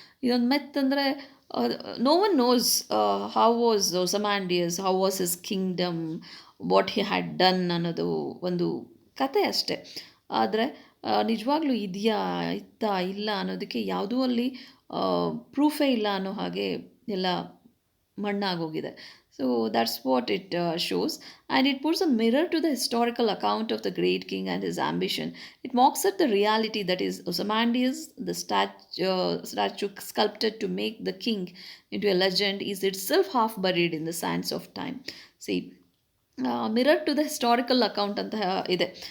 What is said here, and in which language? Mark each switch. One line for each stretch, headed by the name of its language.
Kannada: ಇದೊಂದು ಮಿತ್ ಅಂದರೆ
English: no one knows how was Ozymandias, how was his kingdom, what he had done
Kannada: ಅನ್ನೋದು ಒಂದು ಕತೆ ಅಷ್ಟೆ. ಆದರೆ ನಿಜವಾಗ್ಲೂ ಇದೆಯಾ ಇಲ್ಲ ಅನ್ನೋದಕ್ಕೆ ಯಾವುದೂ ಅಲ್ಲಿ ಪ್ರೂಫೇ ಇಲ್ಲ ಅನ್ನೋ ಹಾಗೆ ಎಲ್ಲ ಮಣ್ಣಾಗೋಗಿದೆ.
English: So that's what it shows, and it puts a mirror to the historical account of the great king and his ambition. It mocks at the reality that is Ozymandias, the statue sculpted to make the king into a legend, is itself half buried in the sands of time. See, mirror to the historical account
Kannada: ಅಂತ ಇದೆ.